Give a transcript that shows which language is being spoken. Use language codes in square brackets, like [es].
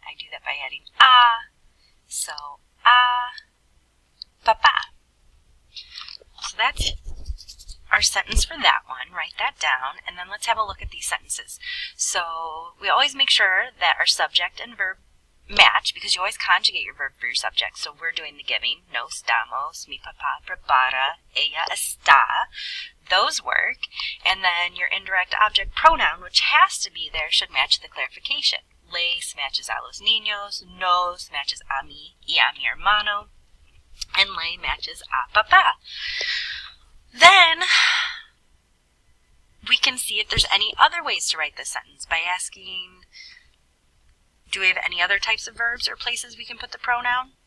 [en] I do that by adding a. So, papa. So that's our sentence for that one. Write that down, and then let's have a look at these sentences. So we always make sure that our subject and verb match, because you always conjugate your verb for your subject. So we're doing the giving. [es] Nos damos, mi papá prepara, ella está. [en] Those work. And then your indirect object pronoun, which has to be there, should match the clarification. [es] Les matches a los niños, nos matches a mí y a mi hermano, [en] and [es] le matches a papá. [en] Then we can see if there's any other ways to write this sentence by asking, do we have any other types of verbs or places we can put the pronoun?